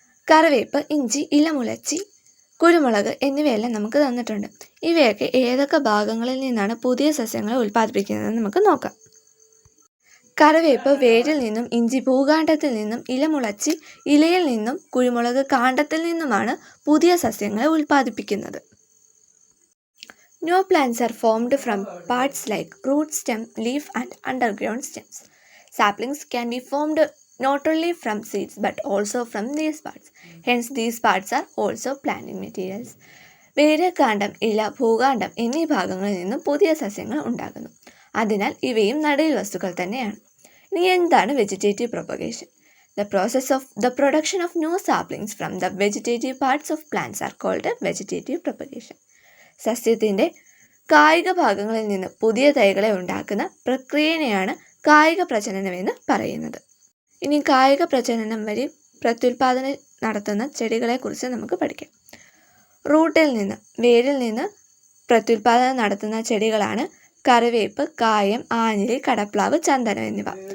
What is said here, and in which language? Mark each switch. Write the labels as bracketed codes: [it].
[ml] കറിവേപ്പ്, ഇഞ്ചി, ഇലമുളച്ചി, കുരുമുളക് എന്നിവയെല്ലാം നമുക്ക് തന്നിട്ടുണ്ട്. ഇവയൊക്കെ ഏതൊക്കെ ഭാഗങ്ങളിൽ നിന്നാണ് പുതിയ സസ്യങ്ങളെ ഉൽപ്പാദിപ്പിക്കുന്നതെന്ന് നമുക്ക് നോക്കാം. കറിവേപ്പ് വേരിൽ നിന്നും, ഇഞ്ചി ഭൂകാണ്ഡത്തിൽ നിന്നും, ഇലമുളച്ചി ഇലയിൽ നിന്നും, കുരുമുളക് കാണ്ഡത്തിൽ നിന്നുമാണ് പുതിയ സസ്യങ്ങളെ ഉൽപ്പാദിപ്പിക്കുന്നത്. [en] New plants are formed from parts like root, stem, leaf and underground stems. Saplings can be formed not only from seeds but also from these parts. Hence these parts are also planting materials. [ml] വേര്, കാണ്ഡം, ഇല, ഭൂകാണ്ഡം എന്നീ ഭാഗങ്ങളിൽ നിന്നും പുതിയ സസ്യങ്ങൾ ഉണ്ടാകുന്നു. അതിനാൽ ഇവയും നടീൽ വസ്തുക്കൾ തന്നെയാണ്. ഇനി എന്താണ് vegetative propagation? [en] The process of the production of new saplings from the vegetative parts of plants are called vegetative propagation. [ml] സസ്യത്തിൻ്റെ കായിക ഭാഗങ്ങളിൽ നിന്ന് പുതിയ തൈകളെ ഉണ്ടാക്കുന്ന പ്രക്രിയയെയാണ് കായിക പ്രജനനമെന്ന് പറയുന്നത്. ഇനി കായിക പ്രജനനം വഴി പ്രത്യുൽപാദനം നടത്തുന്ന ചെടികളെക്കുറിച്ച് നമുക്ക് പഠിക്കാം. റൂട്ടിൽ നിന്ന്, വേരിൽ നിന്ന് പ്രത്യുൽപാദനം നടത്തുന്ന ചെടികളാണ് കറിവേപ്പ്, കായം, ആഞ്ഞിലി, കടപ്ലാവ്, ചന്ദനം എന്നിവ.